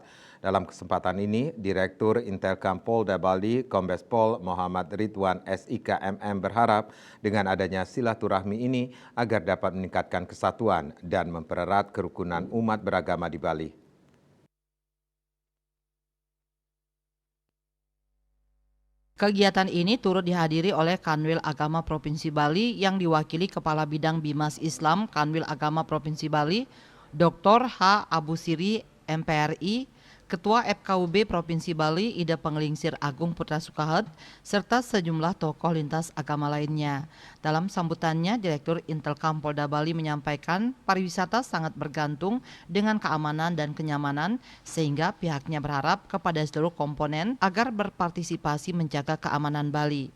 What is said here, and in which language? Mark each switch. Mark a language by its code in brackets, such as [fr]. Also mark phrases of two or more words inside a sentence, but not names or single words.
[id] Dalam kesempatan ini, Direktur Intelkam Polda Bali, Kombes Pol Muhammad Ridwan SIK MM berharap dengan adanya silaturahmi ini agar dapat meningkatkan kesatuan dan mempererat kerukunan umat beragama di Bali. Kegiatan ini turut dihadiri oleh Kanwil Agama Provinsi Bali yang diwakili Kepala Bidang Bimas Islam Kanwil Agama Provinsi Bali, Dr. H. Abu Siri, MPRI, Ketua FKUB Provinsi Bali, Ida Penglingsir Agung Putra Sukahat, serta sejumlah tokoh lintas agama lainnya. Dalam sambutannya, Direktur Intelkam Polda Bali menyampaikan pariwisata sangat bergantung dengan keamanan dan kenyamanan, sehingga pihaknya berharap kepada seluruh komponen agar berpartisipasi menjaga keamanan Bali.